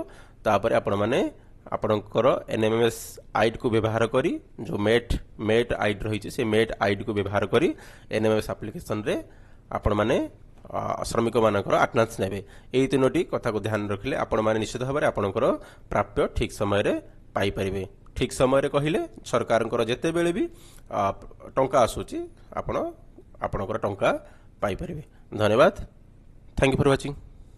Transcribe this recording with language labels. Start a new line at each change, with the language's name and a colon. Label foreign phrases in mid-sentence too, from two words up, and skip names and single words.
Odia: ତାପରେ ଆପଣ ମାନେ ଆପଣଙ୍କର ଏନଏମଏମଏସ ଆଇଡି କୁ ବ୍ୟବହାର କରି ଯେଉଁ ମେଟ ଆଇଡି ରହି ସେ ମେଟ ଆଇଡି କୁ ବ୍ୟବହାର କରି ଏନଏମଏମଏସ ଆପ୍ଲିକେସନ ରେ ଆପଣ ମାନେ ଶ୍ରମିକ ମାନଙ୍କର ଆଟେଣ୍ଡାନ୍ସ ନେବେ। ଏଇ ତିନୋଟି କଥା କୁ ଧ୍ୟାନ ରଖିଲେ ଆପଣ ମାନେ ନିଶ୍ଚିତ ଭାବ ରେ ଆପଣଙ୍କର ପ୍ରାପ୍ୟ ଠିକ ସମୟ ରେ ପାଇ ପାରିବେ। ଠିକ ସମୟ ରେ କହିଲେ सरकारଙ୍କର ଯେତେବେଳେ ବି ଟଙ୍କା ଆସୁଛି ଆପଣ ଆପଣଙ୍କର ଟଙ୍କା ପାଇପାରିବେ। ଧନ୍ୟବାଦ।
English: thank you for watching.